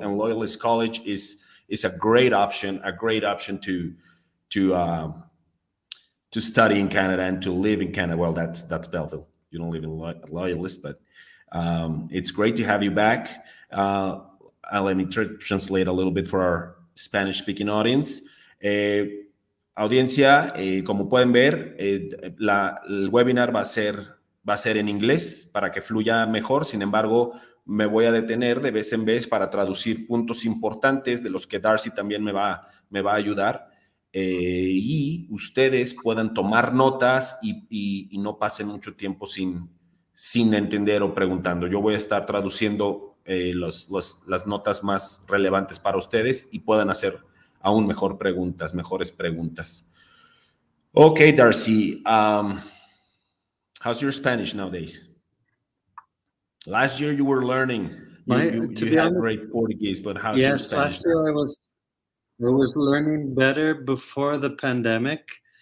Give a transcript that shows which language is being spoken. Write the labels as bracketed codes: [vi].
[en] And Loyalist College is a great option to study in Canada and to live in Canada. Well, that's Belleville. You don't live in Loyalist, but it's great to have you back. Let me translate a little bit for our Spanish-speaking audience. [es] Audiencia, como pueden ver, el webinar va a ser en inglés para que fluya mejor. Sin embargo, me voy a detener de vez en vez para traducir puntos importantes de los que Darcy también me va a ayudar. Y ustedes puedan tomar notas y no pasen mucho tiempo sin entender o preguntando. Yo voy a estar traduciendo las notas más relevantes para ustedes y puedan hacer aún mejores preguntas. [en] Okay, Darcy, how's your Spanish nowadays? Last year you were learning. You had great Portuguese, but how's your Spanish? Last year I was learning better before the pandemic.